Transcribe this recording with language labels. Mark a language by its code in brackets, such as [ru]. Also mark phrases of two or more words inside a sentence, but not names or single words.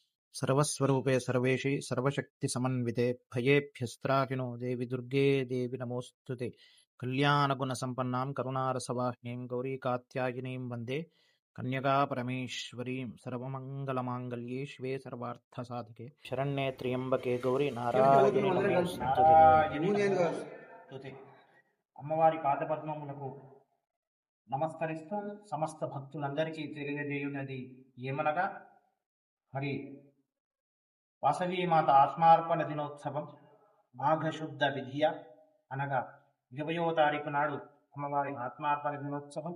[sa] सर्वस्वरूपे सर्वेशि सर्वशक्तिसमन्विते भयेभ्यस्त्राहिनो देवि दुर्गे देवि नमोऽस्तुते। कल्याणगुणसम्पन्नां करुणारसवाहिनीं गौरीकात्यायिनीं वन्दे कन्यकापरमेश्वरीं सर्वमङ्गलमाङ्गल्ये शिवे सर्वार्थसाधिके शरण्ये त्र्यम्बके गौरी నారాయణి నమోస్తుతే. [te] అమ్మవారి పాదపద్మములకు నమస్కరిస్తూ సమస్త భక్తులందరికీ తెలియజేయున్నది ఏమనగా, మరి వాసవీమాత ఆత్మార్పణ దినోత్సవం మాఘశుద్ధ విధియ అనగా 20వ తారీఖు నాడు అమ్మవారి ఆత్మార్పణ దినోత్సవం.